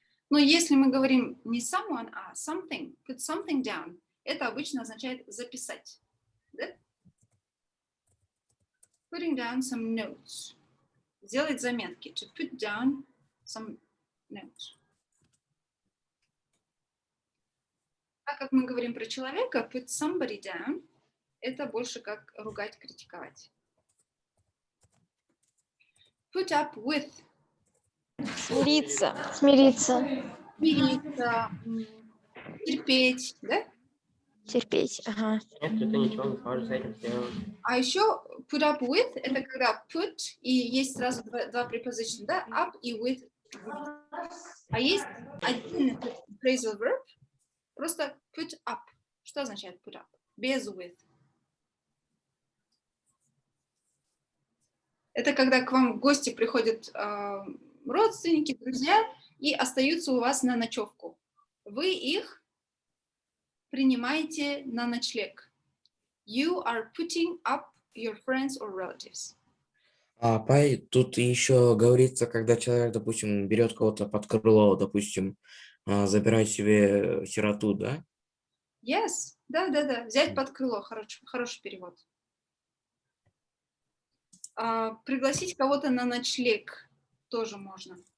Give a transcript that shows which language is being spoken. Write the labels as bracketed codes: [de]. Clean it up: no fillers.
[ru] Но если мы говорим не someone, а something, [en] put something down, [ru] это обычно означает записать. Да? [en] Putting down some notes. [ru] Сделать заметки. [en] To put down some notes. [ru] Так как мы говорим про человека, [en] put somebody down, [ru] это больше как ругать, критиковать. [en] Put up with. [ru] Смириться. Смириться. Смириться, терпеть, да? Терпеть. Ага. Нет, это ничего, не сможешь с этим сделать. А еще [en] put up with [ru] — это когда put и есть сразу два preposition, да? [en] Up и with. [ru] А есть отдельный phrasal verb, просто [en] put up. [ru] Что означает put up? Без with. Это когда к вам в гости приходят родственники, друзья и остаются у вас на ночевку. Вы их принимаете на ночлег. [en] You are putting up your friends or relatives. [ru] Тут еще говорится, когда человек, допустим, берет кого-то под крыло, допустим, забирает себе сироту, да? [en] Yes, [ru] да. Взять под крыло, хороший перевод. Пригласить кого-то на ночлег тоже можно.